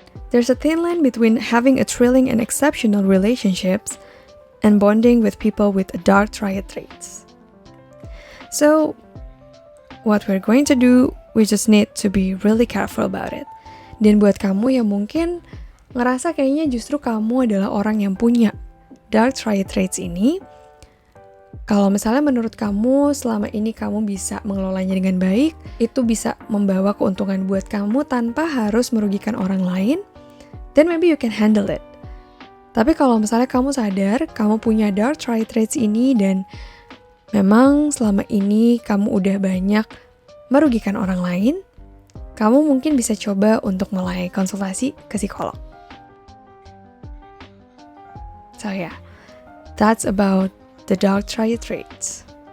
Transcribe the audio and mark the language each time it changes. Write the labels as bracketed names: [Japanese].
[English] There's a thin line between having a thrilling and exceptional relationships and bonding with people with dark triad traits. So, what we're going to do, we just need to be really careful about it. [Indonesian] Dan buat kamu yang mungkin ngerasa kayaknya justru kamu adalah orang yang punya dark triad traits ini, kalau misalnya menurut kamu selama ini kamu bisa mengelolanya dengan baik, itu bisa membawa keuntungan buat kamu tanpa harus merugikan orang lain, [English] then maybe you can handle it. [Indonesian] Tapi kalau misalnya kamu sadar kamu punya dark triad traits ini dan memang selama ini kamu udah banyak merugikan orang lain, kamu mungkin bisa coba untuk mulai konsultasi ke psikolog. [English] So yeah, that's about the dark triad traits.